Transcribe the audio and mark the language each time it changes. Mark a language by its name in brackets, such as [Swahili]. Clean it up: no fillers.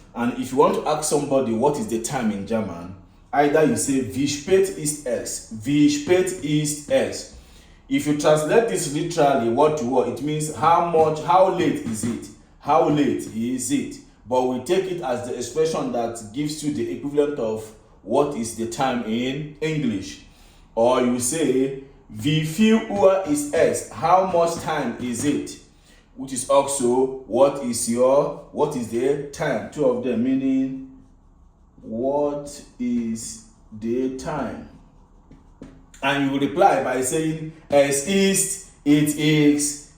[English] And if you want to ask somebody what is the time in German, either you say [German] Wie spät ist es? Wie spät ist es? [English] If you translate this literally word to word, it means how late is it? How late is it? But we take it as the expression that gives you the equivalent of what is the time in English. Or you say, [German] Wie viel Uhr ist es? [English] How much time is it? Which is also, what is the time? Two of them meaning, what is the time? And you reply by saying, es ist, it is.